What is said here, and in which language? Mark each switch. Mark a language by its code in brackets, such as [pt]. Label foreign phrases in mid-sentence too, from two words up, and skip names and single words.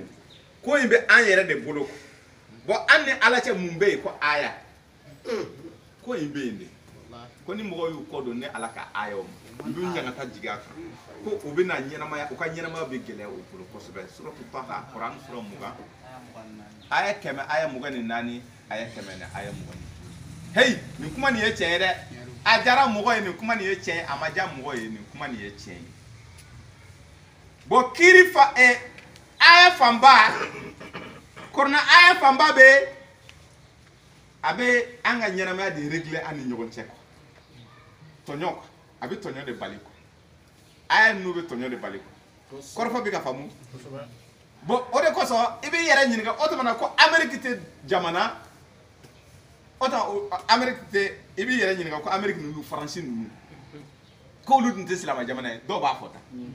[bm] ko in bɛ an yɛrɛ de bolo bon an ni ala cɛ mun bɛ yen ko aya ko in bɛ yen de ko ni mɔgɔw y'u kɔ don ni ala ka ayaw ma u bɛ ɲaga ta jigin a kan ko u bɛ na ɲɛnamaya u ka ɲɛnamaya bɛ gɛlɛya u bolo kosɛbɛ suratu taha kuran sura 20 aya 100 aya 24 aya 100 ni aya 20 hey nin kuma nin ye tiɲɛ ye dɛ a diyara mɔgɔ ye nin kuma nin ye tiɲɛ ye a ma diya mɔgɔ ye nin kuma nin ye tiɲɛ ye bon kiri fa aya fanba korona aya fanba bɛ a bɛ an ka ɲɛnamaya de régler an ni ɲɔgɔn cɛ tɔɲɔ a bɛ tɔɲɔ de bali aya ninnu bɛ tɔɲɔ de bali kɔrɔfɔ bɛ ka faamu bon o de kosɔn i b'i yɛrɛ ɲininka o tuma na ko Amérique tɛ jamana o tuma Amérique tɛ i b'i yɛrɛ ɲininka ko Amérique ninnu Faransi ninnu k'olu dun tɛ silamɛ jamana ye dɔw b'a fɔ tan